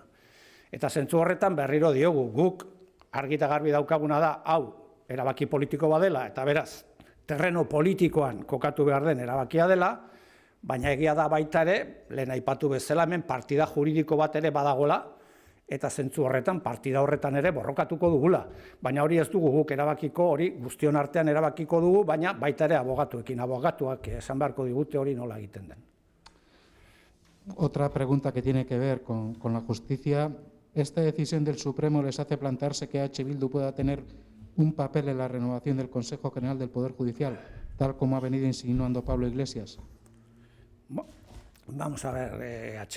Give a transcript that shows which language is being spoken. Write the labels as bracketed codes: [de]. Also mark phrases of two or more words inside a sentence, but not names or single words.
[eu] Eta zentzu horretan berriro diogu, guk argi eta garbi daukaguna da, hau, erabaki politiko badela, eta beraz, terreno politikoan kokatu behar den erabakia dela, baina egia da baita ere, lehen aipatu bezala hemen partida juridiko bat ere badagola, eta zentzu horretan, partida horretan ere borrokatuko dugula. Baina hori ez dugu guk erabakiko, hori guztion artean erabakiko dugu, baina baita ere abogatuak esan beharko digute hori nola egiten den. [es] Otra pregunta que tiene que ver con la justicia. ¿Esta decisión del Supremo les hace plantearse que H. Bildu pueda tener un papel en la renovación del Consejo General del Poder Judicial, tal como ha venido insinuando Pablo Iglesias? Vamos a ver, H.